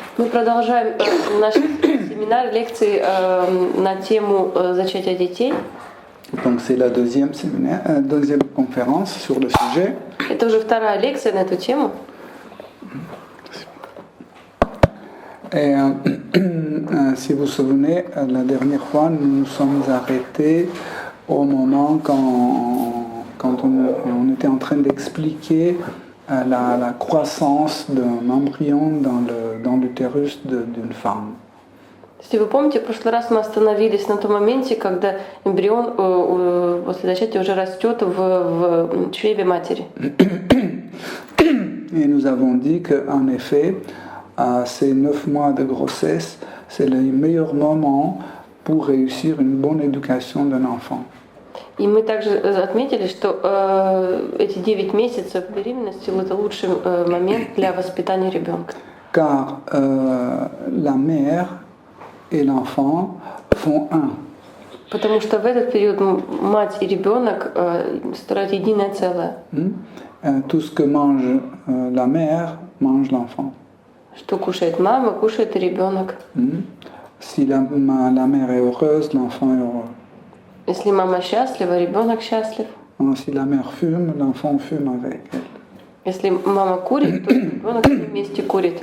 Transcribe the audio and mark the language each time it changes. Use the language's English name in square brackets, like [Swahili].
[Russian] Мы продолжаем наш семинар, лекции на тему зачатия детей. [French] Donc c'est la deuxième conférence sur le sujet. [Russian] Это уже вторая лекция на эту тему. [French] Et si vous vous souvenez, la dernière fois, nous nous sommes arrêtés au moment quand on était en train d'expliquer la croissance d'un embryon dans l'utérus d'une femme. [Russian] Если вы помните, в прошлый раз мы остановились на том моменте, когда эмбрион после зачатия уже растет в чреве матери. [French] Et nous avons dit qu'en effet, ces 9 mois de grossesse, c'est le meilleur moment pour réussir une bonne éducation d'un enfant. [Russian] И мы также отметили, что эти 9 месяцев беременности – это лучший момент для воспитания ребенка. [French] Car la mère et l'enfant font un. [Russian] Потому что в этот период мать и ребенок строят единое целое. [French] Tout ce que mange la mère, mange l'enfant. [Russian] Что кушает мама, кушает и ребенок. [French] Si la mère est heureuse, l'enfant est heureux. [Russian] Если мама счастлива, ребенок счастлив. [French] Si la mère fume, l'enfant fume avec elle. [Russian] Если мама курит, то ребенок вместе курит.